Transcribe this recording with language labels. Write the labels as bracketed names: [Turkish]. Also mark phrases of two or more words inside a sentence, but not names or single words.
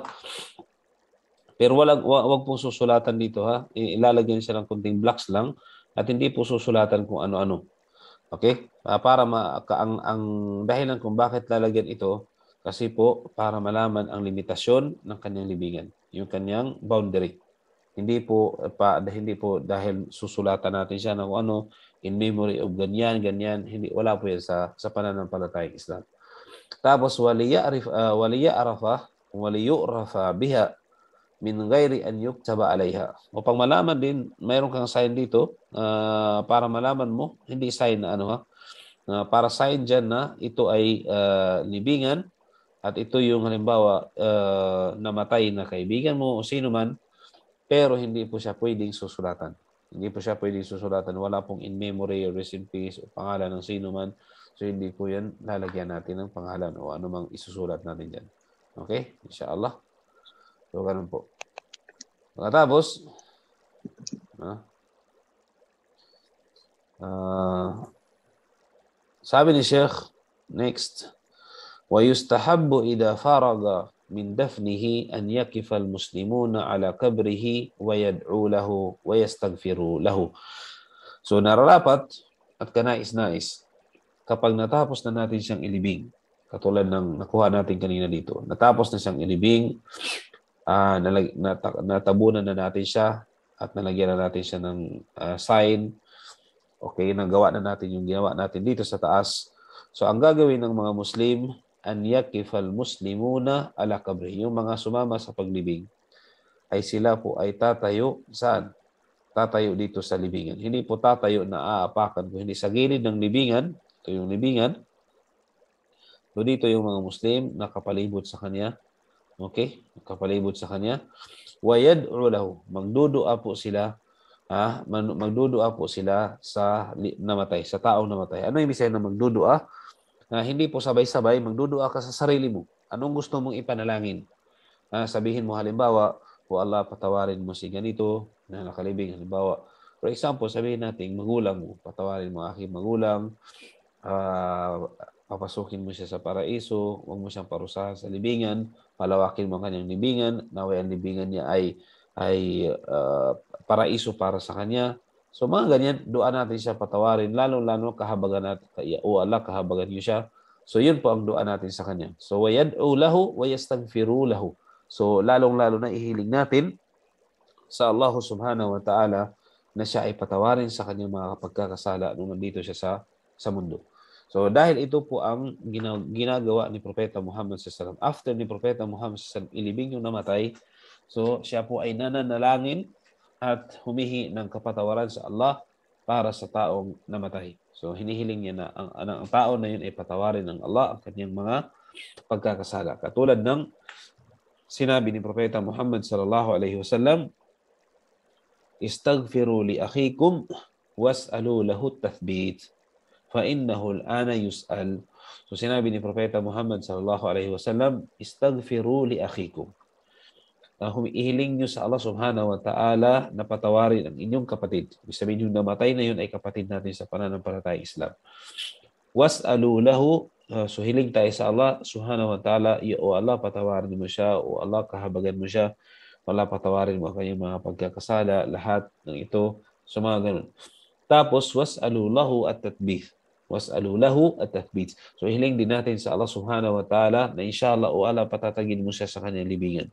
[Filipino] Pero wag pong susulatan dito Ilalagyan siya ng kunting blocks lang at hindi po susulatan kung ano-ano. Okay? Para ang dahilan kung bakit lalagyan ito kasi po para malaman ang limitasyon ng kanyang libingan, yung kanyang boundary. Hindi po dahil susulatan natin siya ng ano [English] in memory [Filipino] of ganyan, wala po yan sa pananampalatayang Islam. [Arabic] Tapos وليعرف بها من غير أن يكتب عليها. [Filipino] Upang malaman din, mayroon kang sign dito, para malaman mo, hindi sign na ano ha, para sign dyan na ito ay libingan at ito yung halimbawa namatay na kaibigan mo o sino man, pero hindi po siya pwedeng susulatan. Hindi po siya pwedeng susulatan. Wala pong [English] in memory or rest in peace [Filipino] o pangalan ng sino man. So hindi po yan lalagyan natin ng pangalan o anumang isusulat natin dyan. Okay? Inshallah. So ganun po. Pagkatapos, sabi ni Sheikh, next, [Arabic] وَيُسْتَحَبُّ إِذَا فَرَغَ مِنْ دَفْنِهِ أَنْ يَكِفَ الْمُسْلِمُونَ عَلَى قَبْرِهِ وَيَدْعُوا لَهُ وَيَسْتَغْفِرُوا لَهُ. [Filipino] So nararapat at kanais-nais kapag natapos na natin siyang ilibing, katulad ng nakuha natin kanina dito, natapos na siyang ilibing, natabunan na natin siya at nalagyan na natin siya ng sign. Okay, nagawa na natin yung ginawa natin dito sa taas. So ang gagawin ng mga Muslim, [Arabic] أن يقف المسلمون على قبره. [Filipino] Yung mga sumama sa paglibing ay sila po ay tatayo saan? Tatayo dito sa libingan. Hindi po tatayo na aapakan ko. Hindi sa gilid ng libingan. Ito yung libingan. So dito yung mga Muslim nakapalibot sa kanya. Okay? Nakapalibot sa kanya. [Arabic] ويدعو له. [Filipino] Magdudua po sila. Magdudua po sila sa namatay, sa taong namatay. Ano yung ibig sabihin ng magdudua? Hindi po sabay-sabay, magdudua ka sa sarili mo. Anong gusto mong ipanalangin? Sabihin mo halimbawa, o Allah, patawarin mo si ganito na nakalibing. Halimbawa, [English] for example, [Filipino] sabihin natin, magulang mo, patawarin mo aking magulang, papasukin mo siya sa paraiso, huwag mo siyang parusahan sa libingan, palawakin mo kanyang libingan, naway ang libingan niya ay paraiso para sa kanya. So mga ganyan, doa natin siya patawarin, lalo-lalo kahabagan natin, o Allah, kahabagan niyo siya. So yun po ang doa natin sa kanya. [Arabic] So ويدعو له ويستغفر له. [Filipino] So lalong-lalo na ihiling natin sa [Arabic] الله سبحانه وتعالى [Filipino] na siya ay patawarin sa kanyang mga pagkakasala nung nandito siya sa mundo. So dahil ito po ang ginagawa ni Propeta Muhammad SAW. After ni Propeta Muhammad SAW ilibing yung namatay, so siya po ay nananalangin at humihi ng kapatawaran sa Allah para sa taong namatay. So hinihiling niya na ang tao na yun ay patawarin ng Allah ang kanyang mga pagkakasala. Katulad ng sinabi ni Propeta Muhammad [Arabic] صلى الله عليه وسلم, "استغفروا لأخيكم وسلوا له التثبيت فإنه الآن يسأل." [Filipino] So sinabi ni Propeta Muhammad [Arabic] صلى الله عليه وسلم, "استغفروا لأخيكم." [Filipino] Humihiling nyo sa [Arabic] الله سبحانه وتعالى [Filipino] na patawarin ang inyong kapatid. Ibig sabihin yung namatay na yun ay kapatid natin sa pananampalatayang Islam. [Arabic] واسألوا له, [Filipino] so hiling tayo sa [Arabic] الله سبحانه وتعالى, [Filipino] o Allah, patawarin mo siya, o Allah, kahabagan mo siya, o Allah, patawarin mo ang kanyang mga pagkakasala, lahat ng ito, so mga ganun. Tapos, [Arabic] واسألوا له التثبيت. واسألوا له التثبيت. [Filipino] So hiling din natin sa [Arabic] الله سبحانه وتعالى [Filipino] na inshallah, o Allah, patatagin mo siya sa kanyang libingan.